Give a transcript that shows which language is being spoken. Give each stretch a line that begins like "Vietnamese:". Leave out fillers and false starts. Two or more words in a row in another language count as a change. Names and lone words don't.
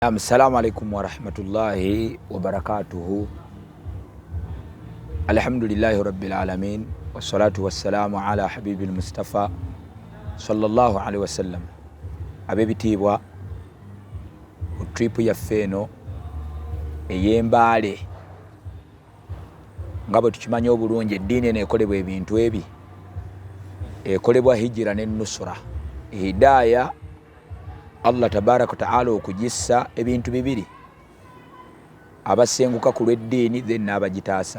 Arabic: السلام عليكم ورحمة الله وبركاته. الحمد لله رب العالمين والصلاة والسلام على الحبيب المصطفى صلى الله عليه وسلم.
Ganda: Abebitibwa tripu yaffe eno ey'embaale nga bwe tukimanyi obulungi eddiini eno ekolebwa ebintu ebi, ekolebwa hijira n'ennusura, hidaaya Allah
Arabic: تبارك تعالى
Ganda: okugissa ebintu bibiri, abasenguka ku lw'eddiini then n'abagitaasa.